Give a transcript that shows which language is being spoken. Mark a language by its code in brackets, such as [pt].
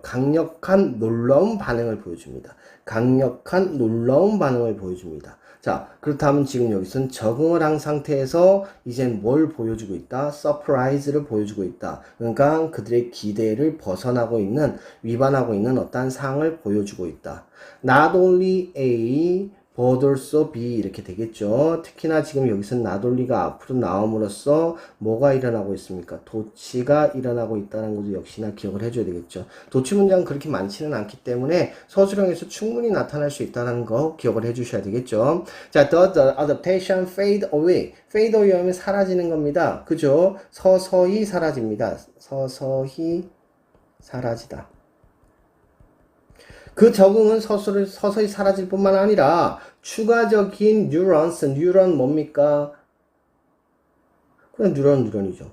[ko] 강력한 놀라운 반응을 보여줍니다. 강력한 놀라운 반응을 보여줍니다. 자, 그렇다면 지금 여기서는 적응을 한 상태에서 이젠 뭘 보여주고 있다? 서프라이즈를 보여주고 있다. 그러니까 그들의 기대를 벗어나고 있는, 위반하고 있는 어떠한 상황을 보여주고 있다. [en] Not only A, but also B [ko] 이렇게 되겠죠. 특히나 지금 여기서는 [en] not only [ko] 가 앞으로 나옴으로써 뭐가 일어나고 있습니까? 도치가 일어나고 있다는 것도 역시나 기억을 해줘야 되겠죠. 도치 문장은 그렇게 많지는 않기 때문에 서술형에서 충분히 나타날 수 있다는 거 기억을 해주셔야 되겠죠. [en] 자, the adaptation fade away. fade away [ko] 하면 사라지는 겁니다. 그죠? 서서히 사라집니다. 서서히 사라지다. 그 적응은 서서히 사라질 뿐만 아니라 추가적인 뉴런 뭡니까? 그냥 뉴런이죠.